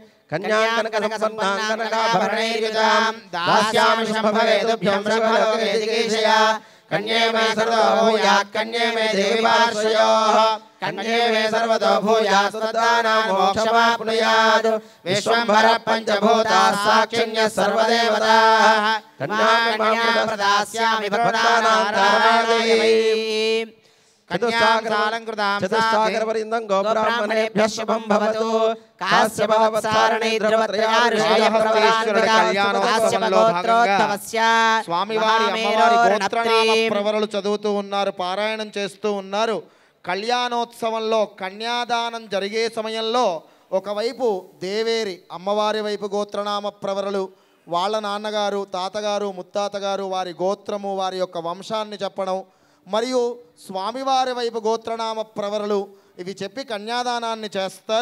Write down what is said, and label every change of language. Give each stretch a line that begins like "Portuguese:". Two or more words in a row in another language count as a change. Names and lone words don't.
Sanskrit: कन्याकनकसम्पन्नाङ्कनकाभरणैर्युतां दास्यामि शम्भवे तुभ्यं सर्वलोकैर्जिगीषया कन्ये मे सर्वतो भूयात् कन्ये मे देवी पार्श्वयोः कन्ये मे सर्वतो भूयात् सुदानां मोक्षमाप्नुयात् विश्वम्भरः पञ्चभूताः साक्षिण्यः सर्वदेवताः कन्यां प्रदास्यामि भक्तानां तारणादेवी चतुस्सागरपर्यन्तं गोब्राह्मणेभ्यः शुभं भवतु
Telugu: స్వామివారి అమ్మవారి గోత్రనామ ప్రవరలు చదువుతూ ఉన్నారు, పారాయణం చేస్తూ ఉన్నారు. కళ్యాణోత్సవంలో కన్యాదానం జరిగే సమయంలో ఒకవైపు దేవేరి అమ్మవారి వైపు గోత్రనామ ప్రవరలు, వాళ్ళ నాన్నగారు తాతగారు ముత్తాతగారు వారి గోత్రము వారి యొక్క వంశాన్ని చెప్పడం, మరియు స్వామివారి వైపు గోత్రనామ ప్రవరలు ఇవి చెప్పి కన్యాదానాన్ని చేస్తారు.